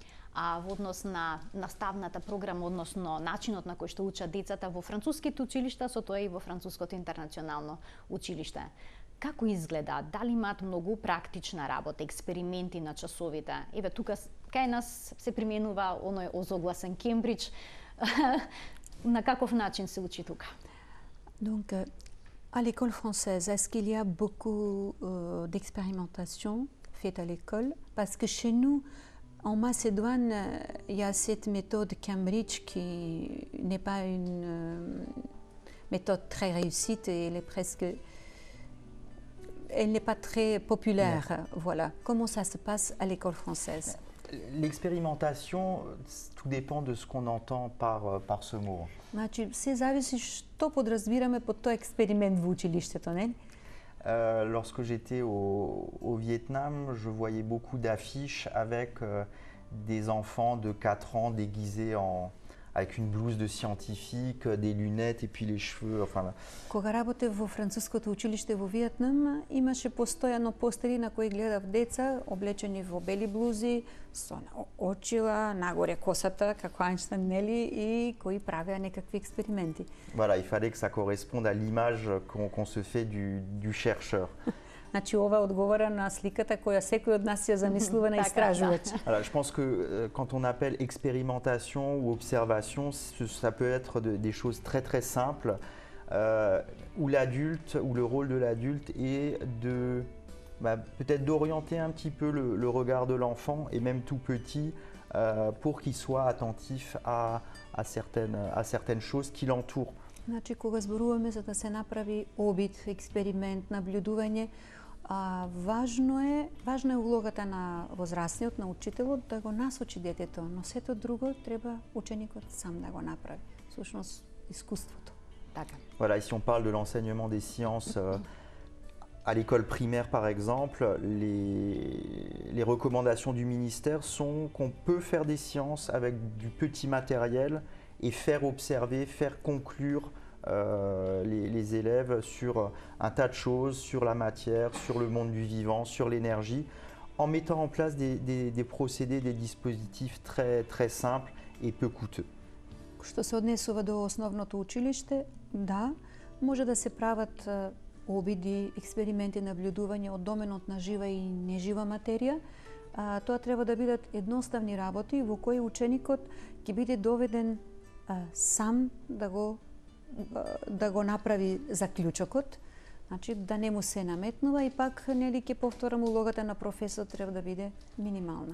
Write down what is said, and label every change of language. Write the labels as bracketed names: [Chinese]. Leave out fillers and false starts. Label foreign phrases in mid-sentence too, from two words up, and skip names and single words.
[Macedonian] А во однос на наставната програма, односно начинот на кој што учат децата во француските училишта, со тоа и во Француското интернационално училиште. Како изгледа? Дали имаат многу практична работа, експерименти на часовите? Еве тука кај нас се применува оној озогласен Кембридж. На каков начин се учи тука? [French] Donc, à l'école française, est-ce qu'il y a beaucoup d'expérimentation faite à l'école? Parce que chez nous, en Macédoine, il y a cette méthode Cambridge qui n'est pas une méthode très réussie et elle n'est pas très populaire. Ouais. Voilà. Comment ça se passe à l'école française? L'expérimentation, tout dépend de ce qu'on entend par ce mot. [Macedonian] Значи, се зависи што подразбираме под тој експеримент во училиштето, не? [French] Lorsque j'étais au Vietnam, je voyais beaucoup d'affiches avec des enfants de 4 ans déguisés avec une blouse de scientifique, des lunettes et puis les cheveux. Enfin... [Macedonian] Кога работев во француското училиште во Виетнам, имаше постојано постери на кои гледав деца облечени во бели блузи, со очила, нагоре косата, како Айнштайн, нели, и кои правеа некакви експерименти. [French] Voilà, il fallait que ça corresponde à l'image qu'on se fait du chercheur. [Macedonian] Значи ова одговара на сликата која секој од нас ја замислува на истражувач. [French] Alors, je pense que quand on appelle expérimentation ou observation, ça peut être des choses très très simples où l'adulte, où le rôle de l'adulte est de peut-être d'orienter un petit peu le regard de l'enfant et même tout petit pour qu'il soit attentif à certaines choses qui l'entourent. [Macedonian] Значи кога зборуваме за да се направи обид, експеримент, наблюдување, важна е улогата на возрастниот, на учителот да го насочи детето, но сето друго треба ученикот сам да го направи. Всушност искуството. Така. [French] Voilà, ici on parle de l'enseignement des sciences à l'école primaire par exemple, les recommandations du ministère sont qu'on peut faire des sciences avec du petit matériel et faire observer, faire conclure les élèves sur un tas de choses, sur la matière, sur le monde du vivant, sur l'énergie, en mettant en place des procédés, des dispositifs très, très simples et peu coûteux. [Macedonian] Што се однесува до основното училиште, да, може да се прават обиди, експерименти, наблюдување од доменот на жива и нежива материја. Тоа треба да бидат едноставни работи во кои ученикот ќе биде доведен сам да го направи заклучокот, значи да не му се наметнува и пак нели ќе повторам улогата на професорот треба да биде минимална.